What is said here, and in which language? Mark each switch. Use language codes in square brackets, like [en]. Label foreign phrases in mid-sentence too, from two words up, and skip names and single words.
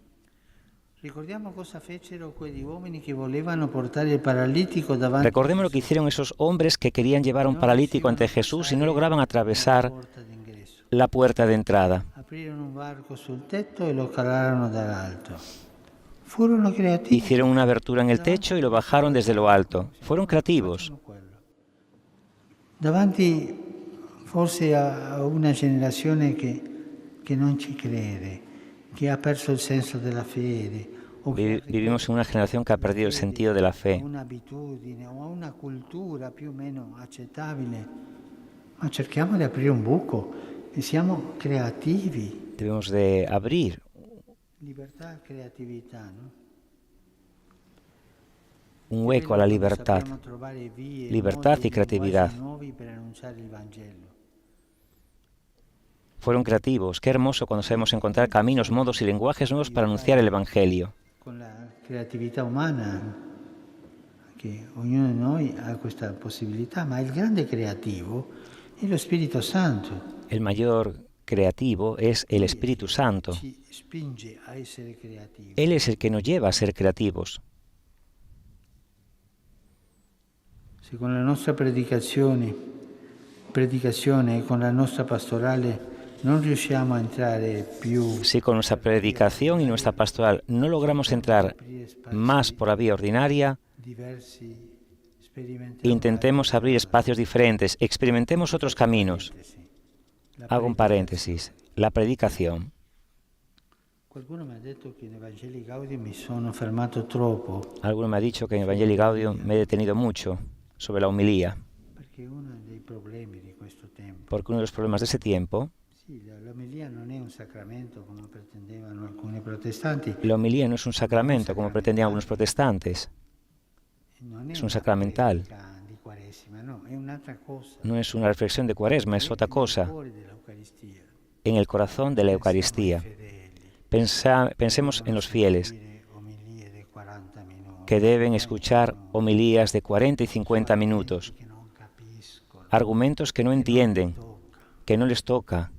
[es] Recordemos lo que hicieron esos hombres que querían llevar a un paralítico ante Jesús y no lograban atravesar la puerta de entrada. Hicieron una abertura en el techo y lo bajaron desde lo alto. Fueron creativos. [it] Davanti forse a una generazione che non ci crede, che ha perso il senso della fede. [es] Vivimos en una generación que ha perdido el sentido de la fe. [it] Un'abitudine o una cultura più o meno accettabile. Ma cerchiamo di aprire un buco e siamo creativi. [es] Debemos de abrir. [it] Libertà, creatività, [es] ¿no? Un hueco a la libertad. Libertad y creatividad. Fueron creativos. Qué hermoso cuando sabemos encontrar caminos, modos y lenguajes nuevos para anunciar el Evangelio. Con la creatividad humana, que [it] ognuno di noi ha questa possibilità, ma il grande creativo è lo Spirito Santo. [es] El mayor creativo es el Espíritu Santo. Él es el que nos lleva a ser creativos. [it] Se con la nostra predicazione e con la nostra pastorale non riusciamo a entrare più... [es] Si con nuestra predicación y nuestra pastoral no logramos entrar más por la vía ordinaria, intentemos abrir espacios diferentes, experimentemos otros caminos. Hago un paréntesis. La predicación. Alguno me ha dicho que en Evangelii Gaudium me he detenido mucho sobre la homilía. Porque uno de los problemas de ese tiempo, la homilía no es un sacramento como [it] pretendevano alcuni protestanti. [es] La homilía no es un sacramento como pretendían algunos protestantes. Es un sacramental. No es una reflexión de Cuaresma, es otra cosa. En el corazón de la Eucaristía. Pensemos en los fieles que deben escuchar homilías de 40 y 50 minutos, argumentos que no entienden, que no les toca.